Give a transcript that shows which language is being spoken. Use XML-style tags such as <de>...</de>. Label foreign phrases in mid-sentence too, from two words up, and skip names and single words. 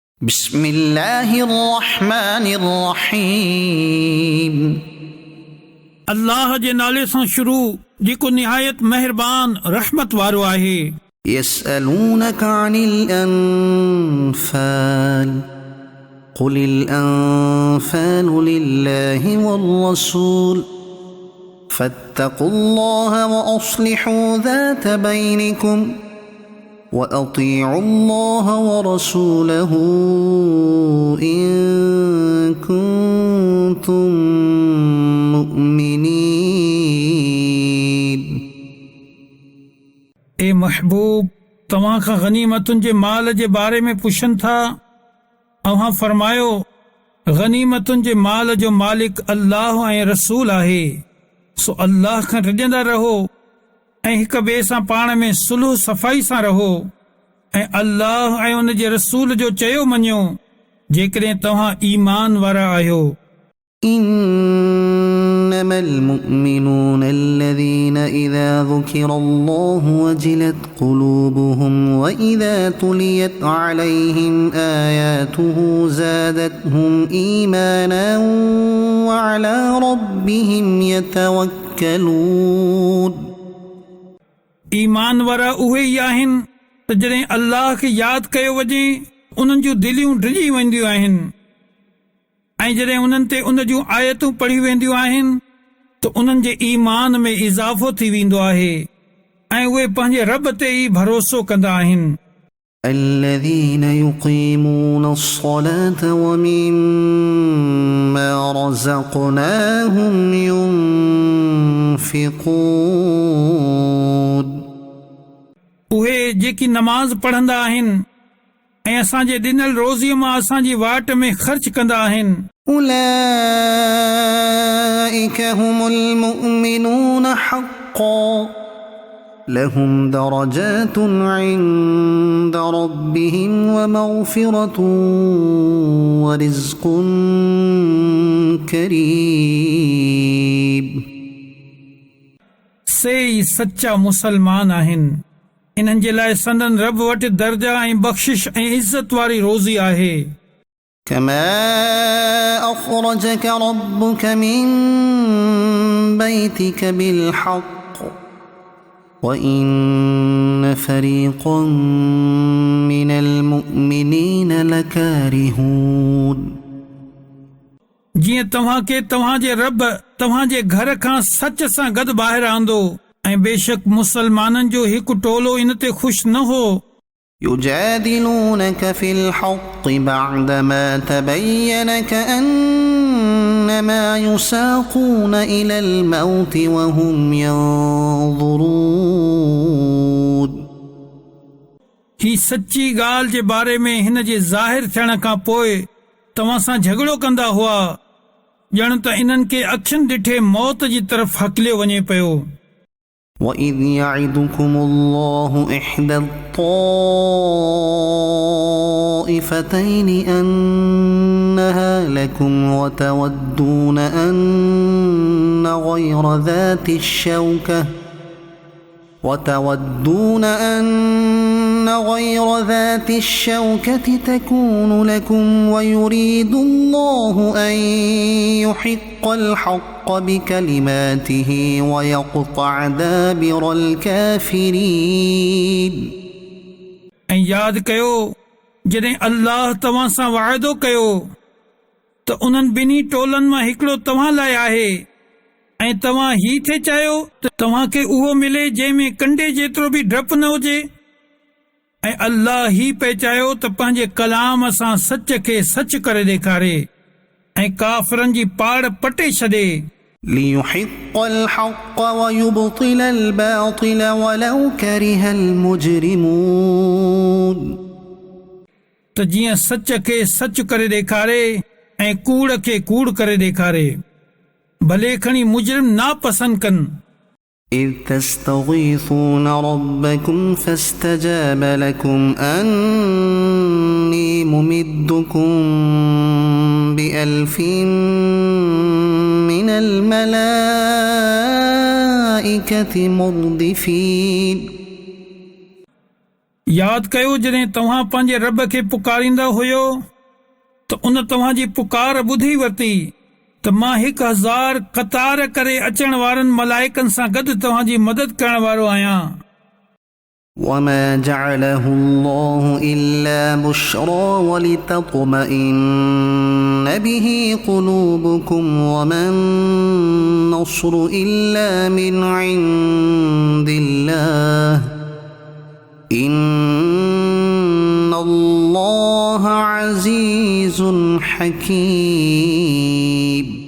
<ar>بسم الله الرحمن الرحيم</ar> <sd>अल्लाह जे नाले सां शुरू जेको निहायत मेहरबान रहमत वारो आहे।</sd> <ar>يسألونك عن الأنفال قل الأنفال لله والرسول فاتقوا الله وأصلحوا ذات بينكم وأطيعوا الله ورسوله إن كنتم مؤمنين।</ar> <sd>ए महबूब, तव्हां खां गनीमतुनि जे माल जे बारे में पुछनि था। अव्हां फरमायो, गनीमतुनि जे माल जो मालिक अल्लाह ऐं रसूल आहे। सो अल्लाह खां रिॼंदा रहो ऐं हिक ॿिए सां पाण में सुलह सफ़ाई सां रहो ऐं अल्लाह ऐं उन जे रसूल जो चयो मञियो जेकॾहिं तव्हां ईमान वारा आहियो।</sd> <ar>إنما المؤمنون الذين إذا ذكر الله وجلت قلوبهم وإذا تليت عليهم آياته زادتهم إيمانا وعلى ربهم يتوكلون।</ar> <sd>ईमान वारा उहे ई आहिनि त जॾहिं अल्लाह खे यादि कयो वञे उन्हनि जूं दिलियूं ड्रिजी वेंदियूं आहिनि ऐं जॾहिं उन्हनि ते उन जूं आयतूं पढ़ी वेंदियूं आहिनि त उन्हनि जे ईमान में इज़ाफ़ो थी वेंदो आहे ऐं उहे पंहिंजे रब ते ई भरोसो कंदा आहिनि।</sd> <ar>الذين يقيمون الصلاة ومما رزقناهم ينفقون।</ar> <sd>उहे जेकी नमाज़ पढ़ंदा आहिनि ऐं असांजे ॾिनल रोज़ीअ मां असांजी वाट में ख़र्च कंदा आहिनि।</sd> <ar>أولئك هم المؤمنون حقا لهم درجات عند ربهم ومغفرة ورزق كريم।</ar> <sd>से ई सच्चा मुसलमान आहिनि। इन्हनि जे लाइ संदन रब वटि दर्जा ऐं बख़्शिश ऐं इज़त वारी रोज़ी आहे।</sd> <ar>كما أخرجك ربك من بيتك بالحق وإن فريقا من المؤمنين لكارهون।</ar> <sd>जीअं तव्हां खे तव्हांजे रब तव्हांजे घर खां सच सां गॾु ॿाहिरि आंदो ऐं बेशक मुसलमाननि जो हिकु टोलो इन ते ख़ुशि न हो।</sd> <ar>يجادلونك في الحق بعدما تبين كأنما يساقون إلى الموت وهم ينظرون।</ar> <sd>ही सच्ची ॻाल्हि जे बारे में हिन जे ज़ाहिर थियण खां पोइ तव्हां सां झगड़ो कंदा हुआ ॼण त इन्हनि खे अखियुनि ॾिठे मौत जी तरफ़ हकिलियो वञे पियो।</sd> <ar>وإذ يعدكم الله إحدى الطائفتين أنها لكم وتودون أن غير ذات الشوكة تكون لكم ويريد الله أن يحق الحق بكلماته ويقطع دابر الكافرين।</ar> <sd>ऐं यादि कयो जॾहिं अल्लाह तव्हां सां वाइदो कयो त उन्हनि ॿिन्ही टोलनि मां हिकिड़ो तव्हां लाइ आहे ऐं तव्हां ही थे चाहियो त तव्हां खे उहो मिले जंहिंमें कंडे जेतिरो बि डपु न हुजे ऐं अल्लाह ही पे चाहियो त पंहिंजे कलाम सां सच खे सच करे ॾेखारे ऐं काफ़िरनि जी पाड़ पटे छॾे।</sd> <ar>ليحق الحق ويبطل الباطل ولو كره المجرمون।</ar> <sd>त जीअं सच खे सच करे ॾेखारे ऐं कूड़ खे कूड़ करे ॾेखारे भले खणी मुजरिम नापसंद कनि।</sd> <ar>إذ تستغيثون ربكم فاستجاب لكم أني ممدكم ب1000 من الملائكة مردفين।</ar> <sd>यादि कयो जॾहिं तव्हां पंहिंजे रब खे पुकारींदा हुयो त उन तव्हांजी पुकार ॿुधी वरिती त मां 1000 क़तार करे अचण वारनि मलाइकनि सां गॾु तव्हांजी मदद करण वारो आहियां.</sd> <ar>وما جعله الله إلا بشرى ولتطمئن به قلوبكم وما النصر إلا من عند الله إن الله عزيز حكيم.</ar>